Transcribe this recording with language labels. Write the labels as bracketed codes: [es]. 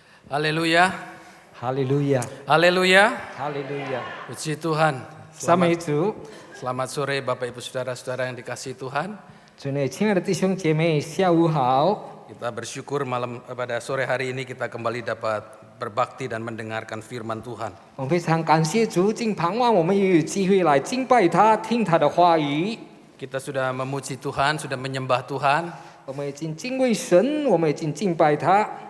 [id] Haleluya. Haleluya. Haleluya. Haleluya. Puji Tuhan. Selamat sore Bapak Ibu Saudara-saudara yang dikasihi Tuhan. [zh] 主内亲爱的弟兄姐妹，下午好。 [id] Kita bersyukur pada sore hari ini kita kembali dapat berbakti dan mendengarkan firman Tuhan. [zh] 我们非常感谢主，竟盼望我们也有机会来敬拜他，听他的话语。 [id] Kita sudah memuji Tuhan, sudah menyembah Tuhan. [zh] 我们已经敬畏神，我们已经敬拜他。